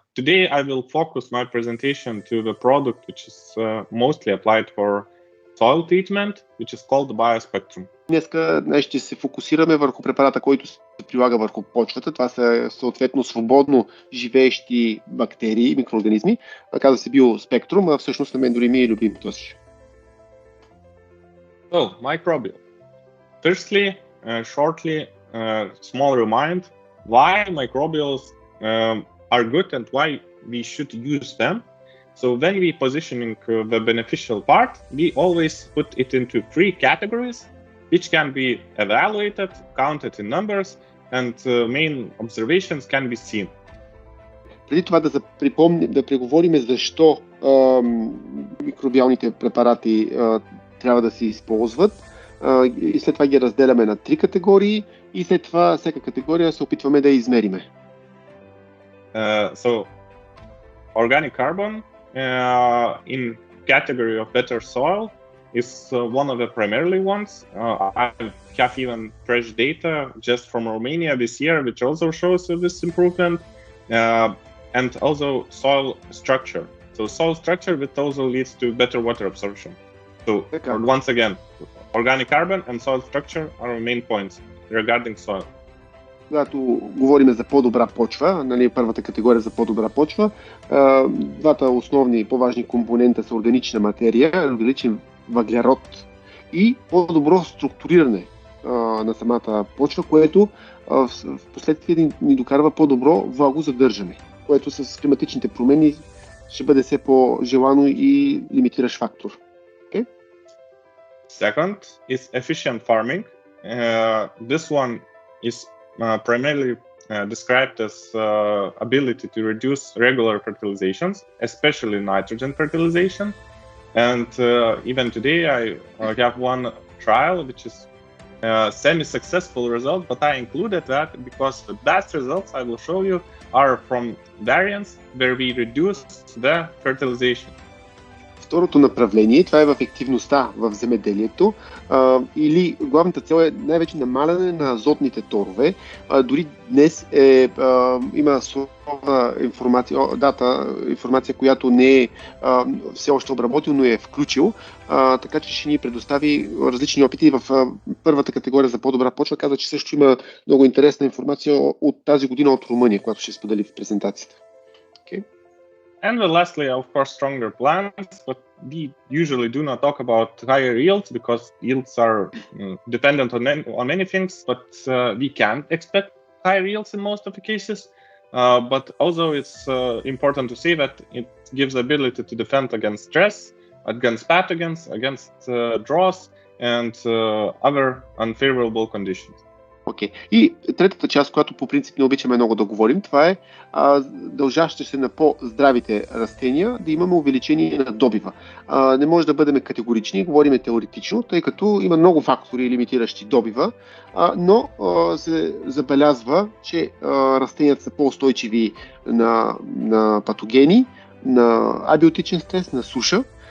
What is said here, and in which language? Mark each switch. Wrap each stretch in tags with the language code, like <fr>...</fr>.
<en>Today I will focus my presentation to the product which is mostly applied for soil treatment, which is called Биоспектрум.</en> <bg>Днеска ще се фокусираме върху препарата, който се прилага върху почвата. Това са съответно свободно живеещи бактерии, микроорганизми. Казва се Биоспектрум, а всъщност на мен дори ми е любим този.</bg> <en>So, microbial. Firstly, shortly, small remind why microbials are good and why we should use them. So when we positioning the beneficial part, we always put it into three categories, which can be evaluated, counted in numbers, and main observations can be seen.</en> <bg>Преди това да преговорим защо микробиалните препарати трябва да се използват и след това ги разделяме на три категории и след това всяка категория се опитваме да измериме.</bg> <en>So, organic carbon in category of better soil is one of the primarily ones. I have even fresh data just from Romania this year, which also shows this improvement, and also soil structure. So soil structure, which also leads to better water absorption. So once again, organic carbon and soil structure are our main points regarding soil.</en> <bg>Когато говорим за по-добра почва, нали, първата категория за по-добра почва, двата основни по-важни компонента са органична материя, органичен въглерод и по-добро структуриране на самата почва, което в последствие ни докарва по-добро влагозадържане, което с климатичните промени ще бъде все по-желано и лимитиращ фактор.</bg> <en>Okay? Second is efficient farming. This one is primarily described as ability to reduce regular fertilizations, especially nitrogen fertilization. And even today I have one trial which is semi-successful result, but I included that because the best results I will show you are from variants where we reduce the fertilization.</en> <bg>Второто направление, това е в ефективността в земеделието, или главната цел е най-вече намаляне на азотните торове. Дори днес има сурова информация, която не е все още обработил, но е включил, така че ще ни предостави различни опити. В първата категория за по-добра почва каза, че също има много интересна информация от тази година от Румъния, която ще сподели в презентацията.</bg> <en>Okay. And lastly, of course, stronger plants, but we usually do not talk about higher yields because yields are dependent on many things, but we can expect higher yields in most of the cases. But also it's important to say that it gives the ability to defend against stress, against pathogens, against droughts, and other unfavorable conditions. Okay.</en> <bg>И третата част, която по принцип не обичаме много да говорим, това е дължаща се на по-здравите растения да имаме увеличение на добива. Не може да бъдем категорични, говорим теоретично, тъй като има много фактори лимитиращи добива, но се забелязва, че растенията са по-устойчиви на патогени, на абиотичен стрес, на суша.</bg>